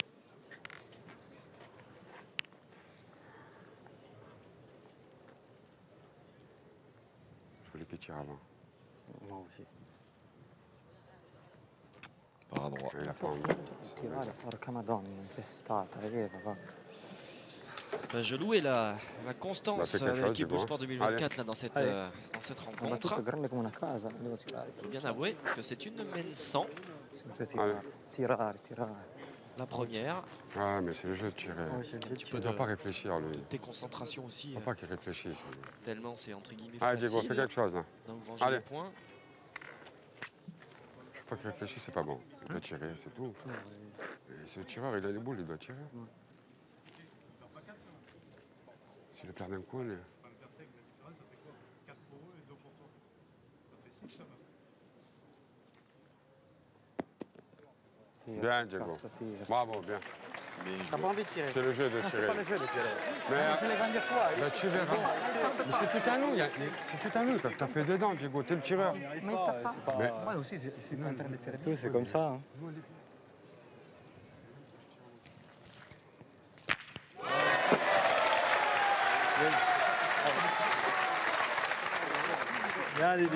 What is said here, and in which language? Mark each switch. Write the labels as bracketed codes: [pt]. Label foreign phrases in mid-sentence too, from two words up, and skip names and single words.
[fr] Je voulais qu'il tire avant. Moi aussi. Par à droite. Il a pas envie. [it] Tirare, porca madonna, impestata, va. [fr] Je louais la constance quelque de chose, l'équipe du coup, Sport 2024 là, dans cette Allez. [it] Ma tutto [fr] rencontre. [it] grande come una casa, devo tirare. [fr] Il faut bien avouer que c'est une mène 100, [it] Sempre tirare, tirare. [fr] la première. Ah, mais c'est le jeu de tirer. Oui, c'est le jeu de Il ne tirer. doit pas réfléchir, lui. Tes concentrations aussi, Il ne faut pas qu'il réfléchisse. tellement c'est entre guillemets Allez, facile. Diego, fais quelque chose. Hein. Donc venger Allez. les points. Chaque fois qu'il réfléchit, c'est pas bon. Il doit tirer, c'est tout. Et ce tireur, il a les boules, il doit tirer. S'il le perd d'un coup, il est... Bien, Diego. [it] Cazzo, tira. [fr] Bravo, bien. Bien T'as joué. pas envie de tirer? C'est le jeu de Non, c'est tirer. pas le jeu de tirer. Mais, [it] Se le prendi fuori. [fr] bah, tu verras. Mais c'est tout à nous, c'est tout à nous. Ils peuvent taper dedans, Diego. T'es le tireur. Mais il tape pas. Mais- Moi aussi, je suis en train de tirer. Tout, c'est comme ça. Hein. Bien, Didi.